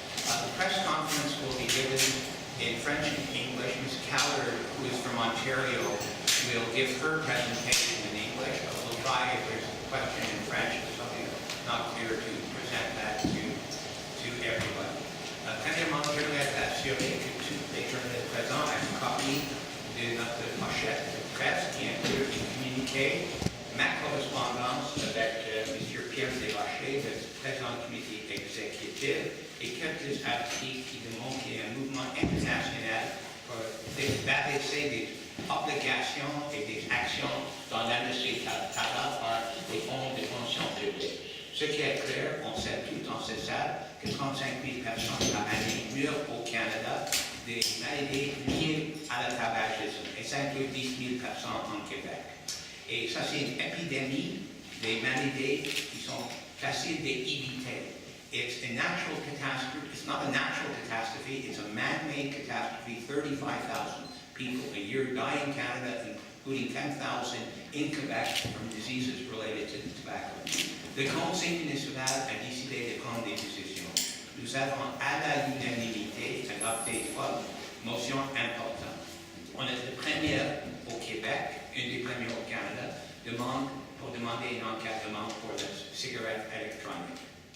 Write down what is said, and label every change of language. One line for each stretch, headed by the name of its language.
English: The press conference will be given in French and English. Ms. Callard, who is from Ontario, will give her presentation in English. We'll try, if there's a question in French or something not clear, to present that to everybody.
French: Premièrement, je voudrais assurer que tous les journalistes présents ont une copie de notre pochette de presse qui inclut un communiqué, ma correspondance avec M. Pierre Desrochers, le président du comité exécutif, et quelques articles qui démontrent qu'il y a un mouvement international pour abaisser des obligations et des actions dans l'industrie tabac par les fonds de pension publique. Ce qui est clair, on sait tout dans cette salle que 35 000 personnes par année meurent au Canada des maladies liées à la tabagisme, et ça inclut 10 000 personnes en Québec. Et ça, c'est une épidémie des maladies qui sont faciles d'éviter.
English: It's a natural catastrophe. It's not a natural catastrophe. It's a man-made catastrophe. 35,000 people a year die in Canada, including 10,000 in Quebec from diseases related to tobacco.
French: Le Conseil municipal a décidé de prendre des décisions. Nous avons à la unanimité adopté 3 motions importantes. On est le premier au Québec, une des premières au Canada, pour demander un encadrement pour les cigarettes électroniques.